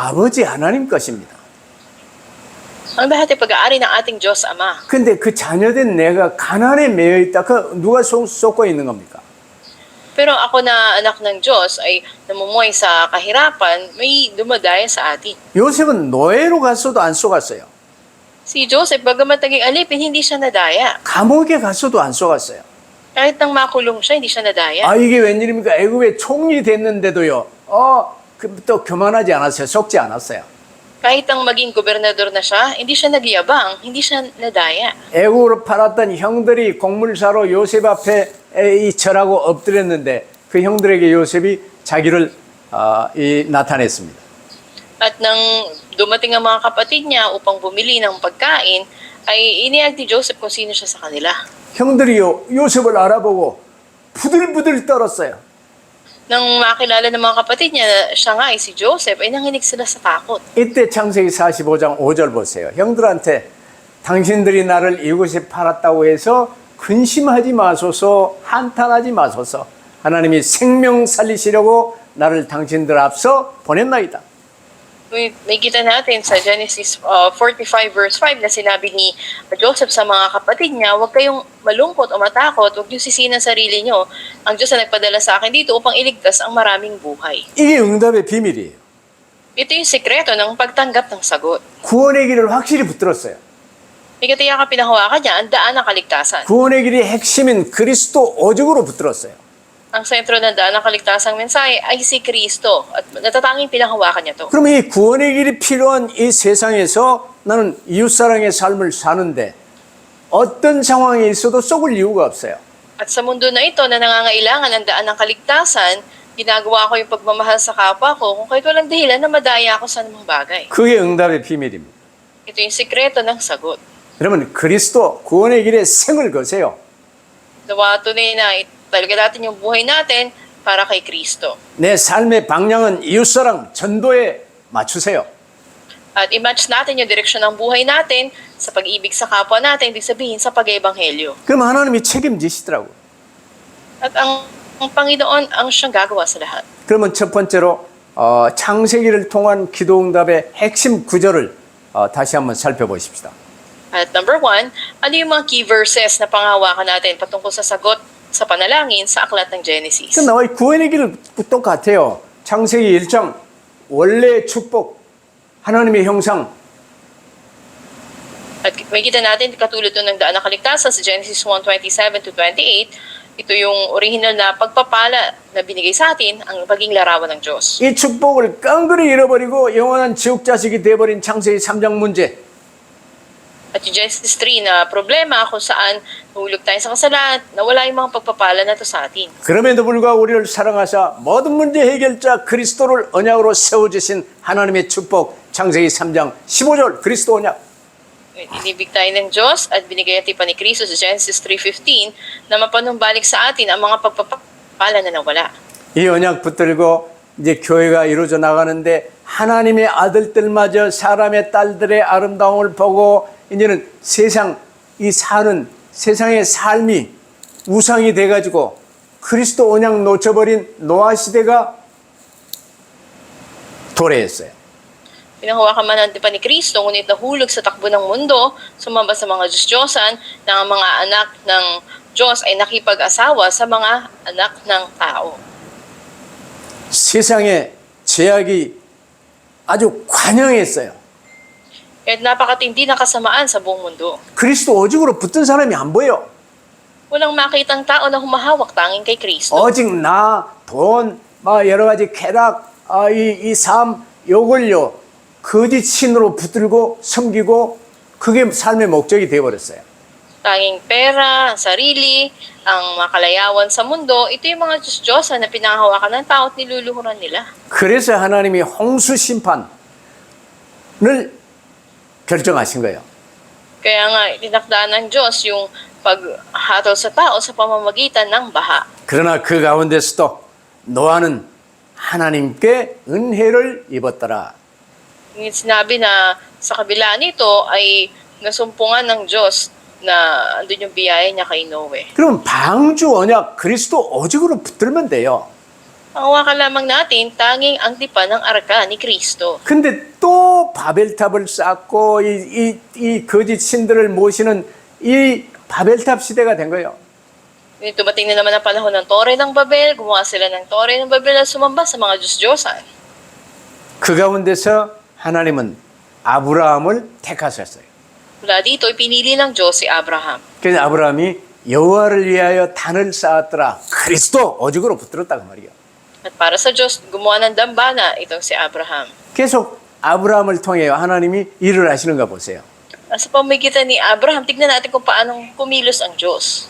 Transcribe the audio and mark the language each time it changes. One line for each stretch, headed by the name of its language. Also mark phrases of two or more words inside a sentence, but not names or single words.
Korean: 전부 아버지 하나님 것입니다.
Filipino: ang lahat ay pag-aari ng ating Diyos Ama.
Korean: 근데 그 자녀된 내가 가난에 매여 있다. 그 누가 쏟고 있는 겁니까?
Filipino: Pero ako na anak ng Diyos ay namumuhay sa kahirapan, may dumadaya sa atin.
Korean: 요셉은 노예로 갔어도 안 속았어요.
Filipino: Si Joseph, bagamat naging alipin, hindi siya nadaya.
Korean: 감옥에 갔어도 안 속았어요.
Filipino: Kahit nang makulong siya, hindi siya nadaya.
Korean: 아 이게 웬일입니까? 애굽의 총리 됐는데도요. 또 교만하지 않았어요. 속지 않았어요.
Filipino: Kahit ang maging gobernador na siya, hindi siya nagyabang, hindi siya nadaya.
Korean: 애국으로 팔았던 형들이 곡물사로 요셉 앞에 이 절하고 엎드렸는데 그 형들에게 요셉이 자기를 나타냈습니다.
Filipino: At nang dumating ang mga kapatid niya upang bumili ng pagkain, ay iniyag ni Joseph kung sino siya sa kanila.
Korean: 형들이요 요셉을 알아보고 부들부들 떨었어요.
Filipino: Nang makilala ng mga kapatid niya na siya nga ay si Joseph, ay nanginig sila sa takot.
Korean: 이때 창세기 45장 5절 보세요. 형들한테 당신들이 나를 이곳에 팔았다고 해서 근심하지 마소서, 한탄하지 마소서. 하나님이 생명 살리시려고 나를 당신들 앞서 보냈나이다.
Filipino: May kita natin sa Genesis 45 verse 5 na sinabi ni Joseph sa mga kapatid niya, huwag kayong malungkot o matakot, huwag niyo sisihin ang sarili niyo. Ang Diyos na nagpadala sa akin dito upang iligtas ang maraming buhay.
Korean: 이게 응답의 비밀이에요.
Filipino: Ito yung sekreto ng pagtanggap ng sagot.
Korean: 구원의 길을 확실히 붙들었어요.
Filipino: May katiyakan pinahawakan niya ang daan ng kaligtasan.
Korean: 구원의 길의 핵심인 그리스도 오직으로 붙들었어요.
Filipino: Ang sentro ng daan ng kaligtasang mensahe ay si Kristo at natatanging pinahawakan niya to.
Korean: 그러면 이 구원의 길이 필요한 이 세상에서 나는 이웃사랑의 삶을 사는데 어떤 상황에 있어도 속을 이유가 없어요.
Filipino: At sa mundo na ito na nangangailangan ng daan ng kaligtasan, ginagawa ko yung pagmamahal sa kapwa ko kung kahit walang dahilan na madaya ako sa anumang bagay.
Korean: 그게 응답의 비밀입니다.
Filipino: Ito yung sikreto ng sagot.
Korean: 여러분 그리스도 구원의 길에 생을 거세요.
Filipino: Nawa tunay na talaga natin yung buhay natin para kay Kristo.
Korean: 내 삶의 방향은 이웃사랑 전도에 맞추세요.
Filipino: At i-match natin yung direksyon ng buhay natin sa pag-ibig sa kapwa natin, ibig sabihin sa pag-ebanghelyo.
Korean: 그럼 하나님이 책임지시더라고요.
Filipino: At ang Panginoon ang siyang gagawa sa lahat.
Korean: 그러면 첫 번째로 창세기를 통한 기도응답의 핵심 구절을 다시 한번 살펴보십시다.
Filipino: At number 1, ano yung mga
English: key verses
Filipino: na panghawakan natin patungkol sa sagot sa panalangin sa aklat ng Genesis?
Korean: 그 나와 구원의 길은 똑같아요. 창세기 1장 원래의 축복, 하나님의 형상.
Filipino: At may kita natin katulad ng daan ng kaligtasan sa Genesis 1:27 to 28, ito yung original na pagpapala na binigay sa atin, ang pagiging larawan ng Diyos.
Korean: 이 축복을 깡그리 잃어버리고 영원한 지옥 자식이 돼버린 창세기 3장 문제.
Filipino: At yung Genesis 3 na problema kung saan nahulog tayo sa kasalanan, nawala yung mga pagpapala na to sa atin.
Korean: 그럼에도 불구하고 우리를 사랑하사 모든 문제 해결자 그리스도를 언약으로 세워주신 하나님의 축복 창세기 3장 15절 그리스도 언약.
Filipino: Inibig tayo ng Diyos at binigay natin pa ni Kristo sa Genesis 3:15 na mapanumbalik sa atin ang mga pagpapala na nawala.
Korean: 이 언약 붙들고 이제 교회가 이루어져 나가는데 하나님의 아들들마저 사람의 딸들의 아름다움을 보고 이제는 이 사는 세상의 삶이 우상이 돼가지고 그리스도 언약 놓쳐버린 노아 시대가 도래했어요.
Filipino: Pinahawakan man natin pa ni Kristo, ngunit nahulog sa takbo ng mundo, sumamba sa mga Diyos-Diyosan, na ang mga anak ng Diyos ay nakipag-asawa sa mga anak ng tao.
Korean: 세상에 제약이 아주 관영했어요.
Filipino: Kaya napakatindi na kasamaan sa buong mundo.
Korean: 그리스도 오직으로 붙든 사람이 안 보여.
Filipino: Walang makitang tao na humahawak tanging kay Kristo.
Korean: 오직 나, 돈, 여러 가지 쾌락, 이 삶, 요걸요 거짓 신으로 붙들고 섬기고 그게 삶의 목적이 되어버렸어요.
Filipino: Tanging pera, sarili, ang makalayawan sa mundo, ito yung mga Diyos-Diyosan na pinahawakan ng tao at niluluhuran nila.
Korean: 그래서 하나님이 홍수 심판을 결정하신 거예요.
Filipino: Kaya nga, tinakdaan ng Diyos yung paghatol sa tao sa pamamagitan ng baha.
Korean: 그러나 그 가운데서도 노아는 하나님께 은혜를 입었더라.
Filipino: Ngunit sinabi na sa kabila nito ay nasumpungan ng Diyos na andun yung biyaya niya kay Noe.
Korean: 그럼 방주 언약 그리스도 오직으로 붙들면 돼요.
Filipino: Ang hawakan lamang natin, tanging ang tipan ng arka ni Kristo.
Korean: 근데 또 바벨탑을 쌓고 이 거짓 신들을 모시는 이 바벨탑 si대가 된 거예요.
Filipino: Tumating na naman ang panahon ng Tore ng Babel, gumawa sila ng Tore ng Babel at sumamba sa mga Diyos-Diyosan.
Korean: 그 가운데서 하나님은 아브라함을 택하셨어요.
Filipino: Mula dito, ipinili ng Diyos si Abraham.
Korean: 그래서 아브라함이 여호와를 위하여 단을 쌓았더라. 그리스도 오직으로 붙들었다 그 말이에요.
Filipino: At para sa Diyos, gumawa ng dambana itong si Abraham.
Korean: 계속 아브라함을 통해 하나님이 일을 하시는가 보세요.
Filipino: Sa pamagitan ni Abraham, tignan natin kung paanong kumilos ang Diyos.